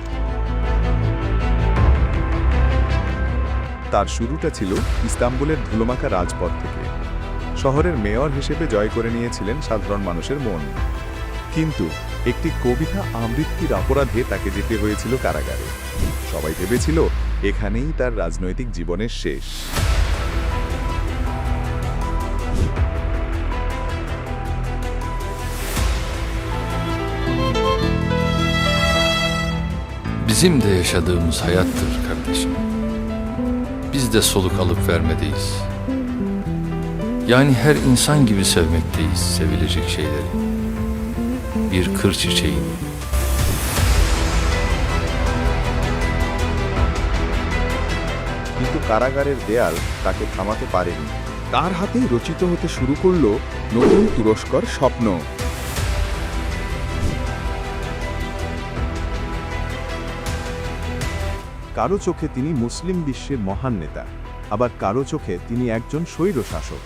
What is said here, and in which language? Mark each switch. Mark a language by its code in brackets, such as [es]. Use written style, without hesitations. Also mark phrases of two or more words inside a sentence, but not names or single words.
[bn] তার শুরুটা ছিল ইস্তাম্বুলের ধুলোমাখা রাজপথ থেকে। শহরের মেয়র হিসেবে জয় করে নিয়েছিলেন সাধারণ মানুষের মন। কিন্তু একটি কবিতা আবৃত্তির অপরাধে তাকে যেতে হয়েছিল কারাগারে। সবাই ভেবেছিল এখানেই তার রাজনৈতিক জীবনের শেষ। [tr] Bizim de yaşadığımız hayattır kardeşim. Biz de soluk alıp vermedeyiz. Yani her insan gibi sevmekteyiz sevilecek şeyleri. Bir kır çiçeğini. [bn] কিন্তু কারাগারের দেয়াল তাকে থামাতে পারেনি। তার হাতেই রচিত হতে শুরু করল নতুন তুরস্কর স্বপ্ন। কারো চোখে তিনি মুসলিম বিশ্বের মহান নেতা, আবার কারো চোখে তিনি একজন স্বৈরশাসক।